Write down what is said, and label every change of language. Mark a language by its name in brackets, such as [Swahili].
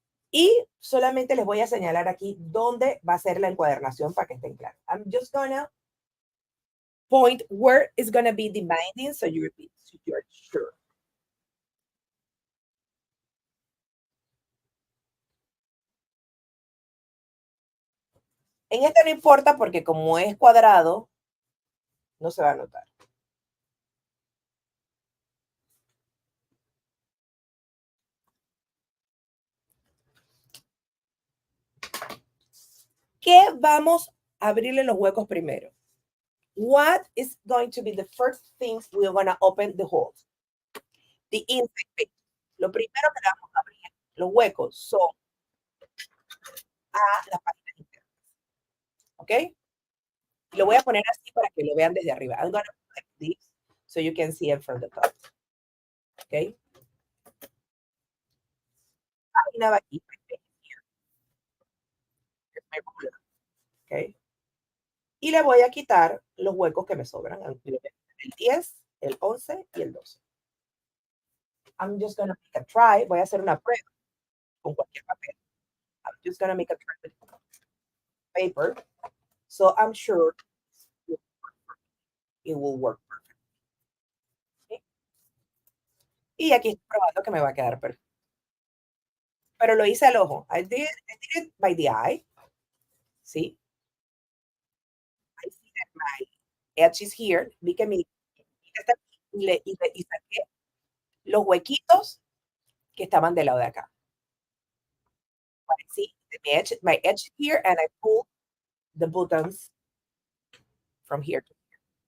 [Spanish] Y solamente les voy a señalar aquí dónde va a ser la encuadernación para que estén claros. [English] I'm just gonna point where is gonna be the binding so you're sure. [Spanish] En este no importa porque como es cuadrado, no se va a notar. ¿Qué vamos a abrirle los huecos primero? [English] What is going to be the first things we're going to open the holes? The inside page. [Spanish] Lo primero que le vamos a abrir los huecos son a las páginas internas. ¿Ok? Lo voy a poner así para que lo vean desde arriba. [English] I'm going to put like this so you can see it from the top. [Spanish] ¿Ok? Página va aquí. ¿Ok? Y le voy a quitar los huecos que me sobran. El 10, el 11 y el 12. [English] I'm just going to make a try. [Spanish] Voy a hacer una prueba con cualquier papel. [English] I'm just going to make a try with paper. So I'm sure it will work perfect. [Spanish] ¿Okay? Y aquí estoy probando que me va a quedar perfecto. pero lo hice al ojo. [English] I did it by the eye. [Spanish] ¿Sí? [English] I see that my edge is here. [Spanish] Vi que mi está aquí y saqué los huequitos que estaban del lado de acá. [English] I see my edge here, and I pull the buttons from here to here.